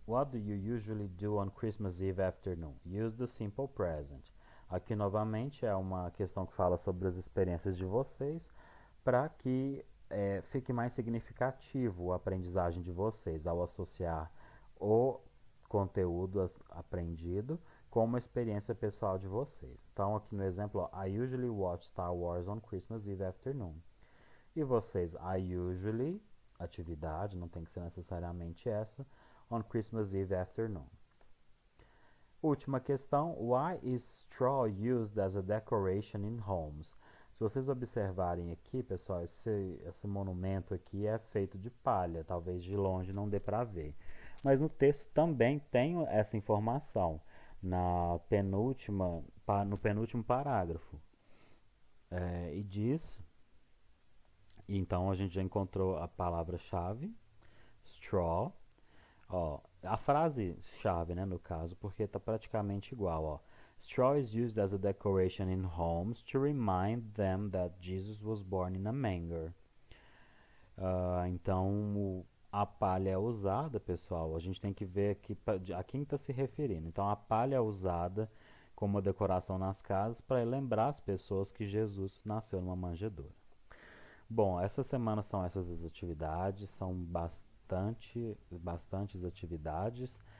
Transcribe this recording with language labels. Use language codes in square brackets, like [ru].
[en] What do you usually do on Christmas Eve afternoon? Use the simple present. [pt] Aqui novamente é uma questão que fala sobre as experiências de vocês para que fique mais significativo a aprendizagem de vocês ao associar o conteúdo aprendido com uma experiência pessoal de vocês. Então, aqui no exemplo, [en] I usually watch Star Wars on Christmas Eve afternoon. [pt] E vocês, [en] I usually, [pt] atividade, não tem que ser necessariamente essa, [en] on Christmas Eve afternoon. [pt] Última questão, [en] why is straw used as a decoration in homes? [pt] Se vocês observarem aqui, pessoal, esse monumento aqui é feito de palha, talvez de longe não dê para ver. Mas no texto também tem essa informação, no penúltimo parágrafo. E diz, então a gente já encontrou a palavra-chave, straw. A frase-chave, né, no caso, porque está praticamente igual. [en] Straw is used as a decoration in homes to remind them that Jesus was born in a manger. [pt] Então, a palha é usada, pessoal. A gente tem que ver aqui a quem está se referindo. Então, a palha é usada como decoração nas casas para lembrar as pessoas que Jesus nasceu numa manjedoura. Bom, essa semana são essas as atividades, são bastantes atividades.